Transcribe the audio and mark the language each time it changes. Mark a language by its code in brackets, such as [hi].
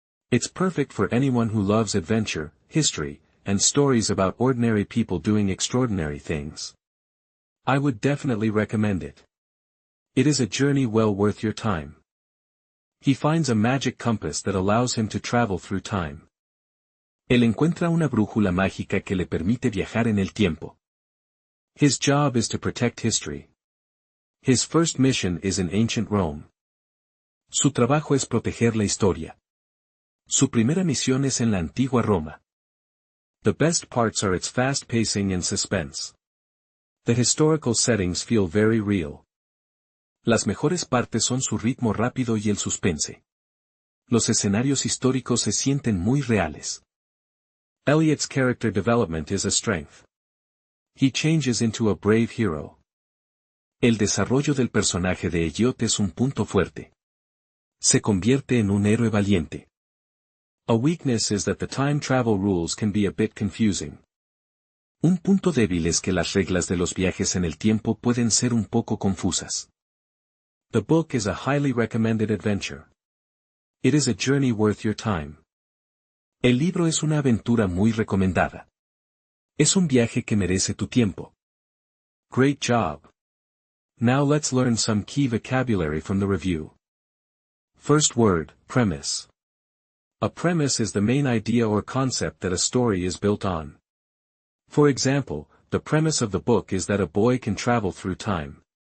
[en] It's perfect for anyone who loves adventure, history, and stories about ordinary people doing extraordinary things. I would definitely recommend it. It is a journey well worth your time. He finds a magic compass that allows him to travel through time. [es] Él encuentra una brújula mágica que le permite viajar en el tiempo. [en] His job is to protect history. His first mission is in ancient Rome. [es] Su trabajo es proteger la historia. Su primera misión es en la antigua Roma. [en] The best parts are its fast pacing and suspense. The historical settings feel very real. [es] Las mejores partes son su ritmo rápido y el suspense. Los escenarios históricos se sienten muy reales. [en] Elliot's character development is a strength. He changes into a brave hero. [es] El desarrollo del personaje de Elliot es un punto fuerte. Se convierte en un héroe valiente. [en] A weakness is that the time travel rules can be a bit confusing. [es] Un punto débil es que las reglas de los viajes en el tiempo pueden ser un poco confusas. [en] The book is a highly recommended adventure. It is a journey worth your time. [es] El libro es una aventura muy recomendada. Es un viaje que merece tu tiempo. [en] Great job. Now let's learn some key vocabulary from the review. First word, premise. A premise is the main idea or concept that a story is built on. For example, the premise of the book is that a boy can travel through time.